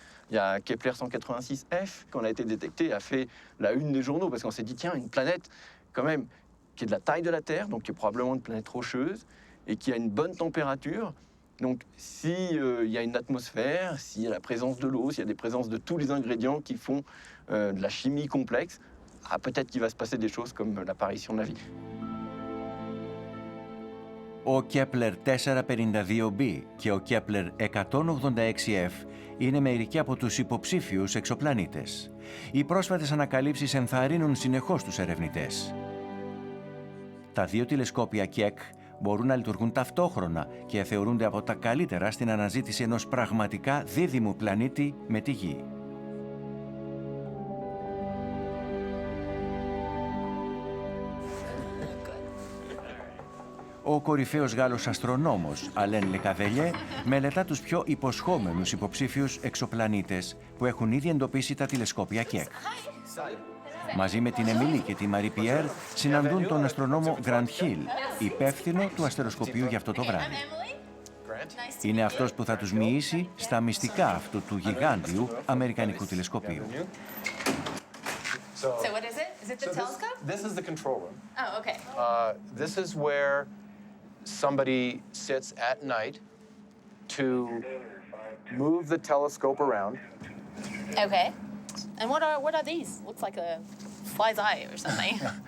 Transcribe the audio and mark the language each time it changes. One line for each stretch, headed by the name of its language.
French: Il y a Kepler 186F, qui a été détecté, a fait la une des journaux, parce qu'on s'est dit, tiens, une planète, quand même, qui est de la taille de la Terre, donc qui est probablement une planète rocheuse, et qui a une bonne température. Donc, s'il y a une atmosphère, s'il y a la présence de l'eau, s'il y a des présences de tous les ingrédients qui font de la chimie complexe, peut-être qu'il va se passer des choses comme l'apparition de la vie.
Greek: Ο Kepler 452b και ο Kepler 186f είναι μερικοί από τους υποψήφιους εξωπλανήτες. Οι πρόσφατες ανακαλύψεις ενθαρρύνουν συνεχώς τους ερευνητές. Τα δύο τηλεσκόπια Keck μπορούν να λειτουργούν ταυτόχρονα και θεωρούνται από τα καλύτερα στην αναζήτηση ενός πραγματικά δίδυμου πλανήτη με τη Γη. Ο κορυφαίος Γάλλος αστρονόμος Αλέν Λεκαβελιέ μελετά τους πιο υποσχόμενους υποψήφιους εξωπλανήτες που έχουν ήδη εντοπίσει τα τηλεσκόπια Keck. Μαζί με την Εμιλή και τη Μαρί Πιέρ συναντούν τον αστρονόμο Γκραντ Χιλ, υπεύθυνο του αστεροσκοπείου για αυτό το βράδυ. Είναι αυτός που θα τους μοιήσει στα μυστικά αυτού του γιγάντιου αμερικανικού τηλεσκοπείου.
English: So what is it? Is it the telescope? This is the control room. Oh, okay. This is where somebody sits at night to move the telescope around. Okay. And what are these? Looks like a fly's eye or something.